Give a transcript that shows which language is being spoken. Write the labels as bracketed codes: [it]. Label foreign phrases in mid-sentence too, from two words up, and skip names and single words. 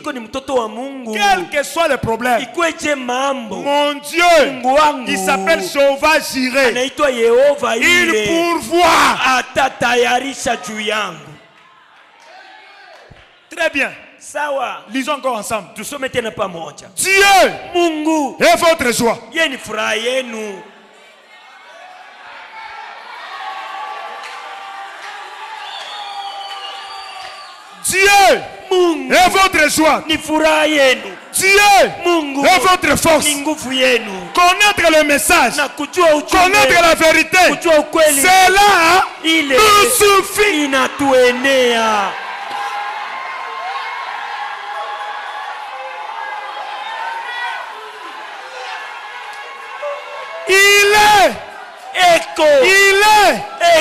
[fr] Quel que soit le problème, mon Dieu, il s'appelle Jehovah Jireh. Il pourvoit. Très bien. [sw] Sawa. [fr] Lisons encore ensemble. [sw] Tusome tena pamoja. [fr] Dieu [sw] Mungu [fr] est votre joie. [sw] Yeye ni furaha yenu. [fr] Dieu [sw] Mungu [fr] est votre joie. [sw] Ni furaha yenu. [fr] Dieu [sw] Mungu [fr] est votre force. [sw] Ni nguvu yenu. [fr] Connaître le message. [sw] Na kujua ujumbe. [fr] Connaître la vérité. [sw] Kujua ukweli. [fr] Cela nous suffit. [sw] Inatuenea. [fr] Il est Echo. Il est